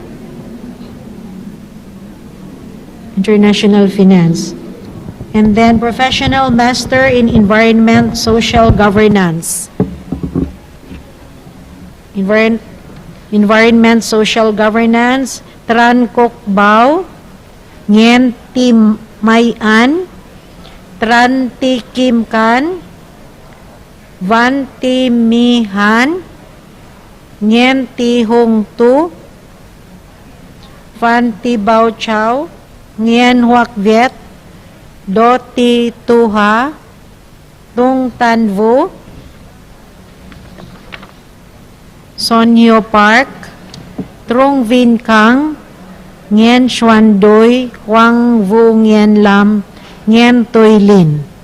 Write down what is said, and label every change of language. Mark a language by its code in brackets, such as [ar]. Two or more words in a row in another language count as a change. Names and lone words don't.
[en] International Finance. And then Professional Master in Environment Social Governance. Environment Social Governance, Tran Kok Bao, Nyen Tim Mayan, Tran Ti Kim Kan, Van Ti Mi Han, Nyen Ti Hong Tu, Van Ti Bao Chao, Nyen Huac Viet, Do Ti Tu Ha, Tung Tan Vu, Sonyo Park, Trung Vin Kang, Nyen Xuan Doi, Huang Vu Nyen Lam, Nyen Toi Lin.